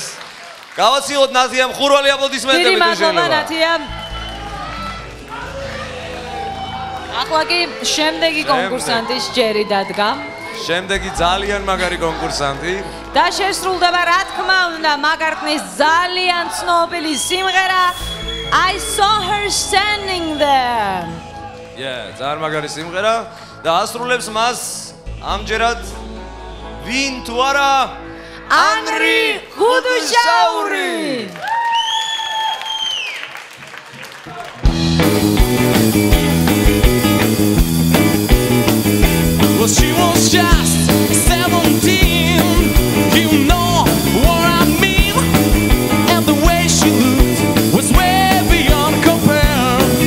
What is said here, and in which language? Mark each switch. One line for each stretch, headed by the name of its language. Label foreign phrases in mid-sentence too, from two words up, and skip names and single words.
Georgian: გავაცილოთ ნათიამ ხურვალი აპლოდისმენტები თუ შეიძლება. დიდი მადლობა ნათია. ახლა კი შემდეგი კონკურსანტის ჯერი დადგა. შემდეგი ძალიან მაგარი კონკურსანტი. და შესრულდება რა თქმა უნდა მაგარტნის ძალიან ცნობილი სიმღერა I saw her standing there. ძალიან მაგარი სიმღერა და ასრულებს მას ამჯერად ვინ თუ არა ანრი ხუდუშაური.
English: Well, she was just 17, you know what I mean, and the way she looked was way beyond compare.